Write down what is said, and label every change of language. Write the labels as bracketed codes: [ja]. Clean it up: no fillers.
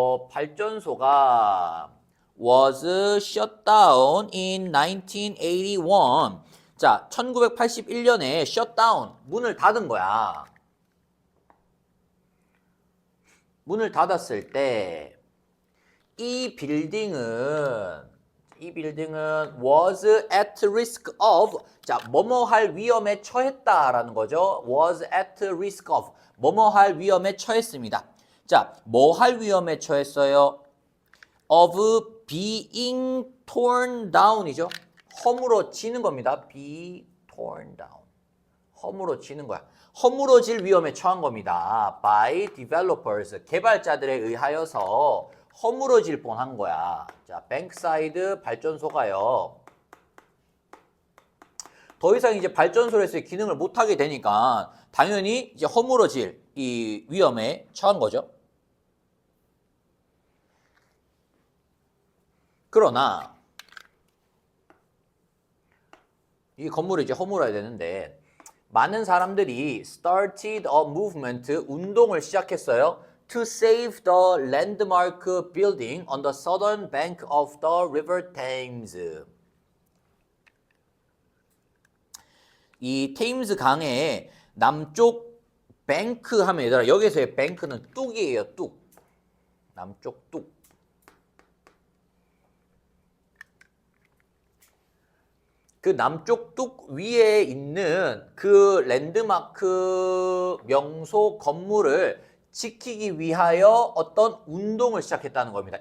[ko] 발전소가 [en] was shut down in 1981. [ko] 자, 1981년에 [en] shut down, [ko] 문을 닫은 거야. 문을 닫았을 때 이 빌딩은 [en] was at risk of, [ko] 자, 뭐뭐 할 위험에 처했다라는 거죠. [en] was at risk of, [ko] 뭐뭐 할 위험에 처했습니다. 자, 뭐 할 위험에 처했어요? [en] of being torn down이죠. [ko] 허물어지는 겁니다. [en] be torn down. [ko] 허물어지는 거야. 허물어질 위험에 처한 겁니다. [en] by developers, [ko] 개발자들에 의하여서 허물어질 뻔한 거야. 자, 뱅크사이드 발전소가요. 더 이상 이제 발전소에서의 기능을 못하게 되니까 당연히 이제 허물어질 이 위험에 처한 거죠. 그러나 이 건물을 이제 허물어야 되는데 많은 사람들이 [en] started a movement, [ko] 운동을 시작했어요. [en] To save the landmark building on the southern bank of the River Thames. [ko] 이 테임스 강의 남쪽 뱅크 하면 얘들아, 여기서의 뱅크는 뚝이에요. 뚝. 남쪽 뚝. 그 남쪽 뚝 위에 있는 그 랜드마크 명소 건물을 지키기 위하여 어떤 운동을 시작했다는 겁니다.